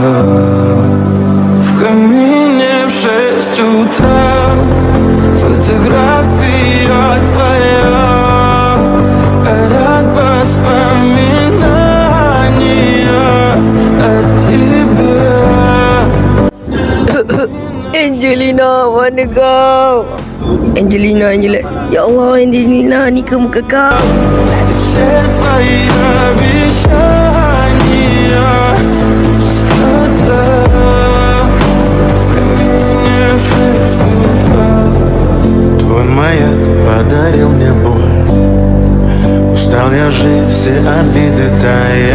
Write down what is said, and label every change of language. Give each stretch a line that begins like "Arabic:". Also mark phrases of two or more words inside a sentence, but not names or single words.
Russian: В камине в 6 утра фотография твоя, горят воспоминания о тебе.
Malay: Angelina, mana kau? Angelina.
Arabic: يا الله,
Malay: Angelina, ni ke muka kau?
Russian: Все твои обещания пустота. В камине в 6 утра. Твой маяк подарил мне боль. Устал я жить, все обиды тая.